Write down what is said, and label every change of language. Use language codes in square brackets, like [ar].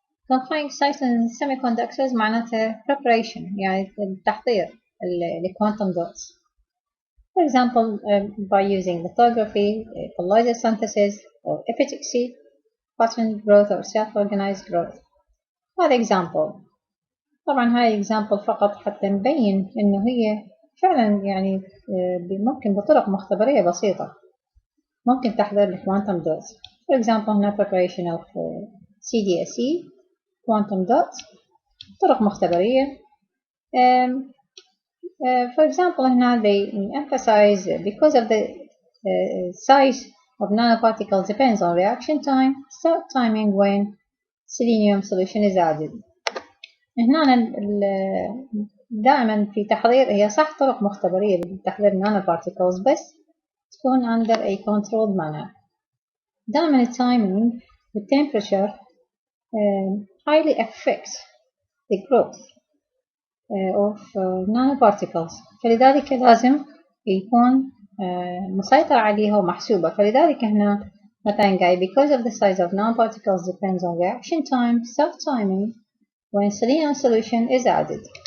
[en] Confining excitons in semiconductors [ar] معناته [en] preparation [ar] يعني تحضير [en] quantum dots. For example, by using lithography, colloidal synthesis, or epitaxy, pattern growth or self-organized growth. [ar] هذا [en] example. [ar] طبعا هاي example فقط حتى نبين إنه هي فعلا يعني ممكن بطرق مختبرية بسيطة ممكن تحضر quantum dots. [en] For example [ar] هنا [en] preparation of CDSE quantum dots [ar] طرق مختبرية. [en] For example [ar] هنا [en] they emphasize because of the size of nanoparticles depends on reaction time, start timing when selenium solution is added. [ar] هنا دائما في تحضير هي صح طرق مختبرية لتحضير nanoparticles بس تكون [en] under a controlled manner. دائما timing the temperature highly affects the growth of nanoparticles [ar] فلذلك لازم يكون مسيطر عليها ومحسوبة. فلذلك هنا مثلا قايل [en] because of the size of nanoparticles depends on reaction time, self-timing when selenium solution is added.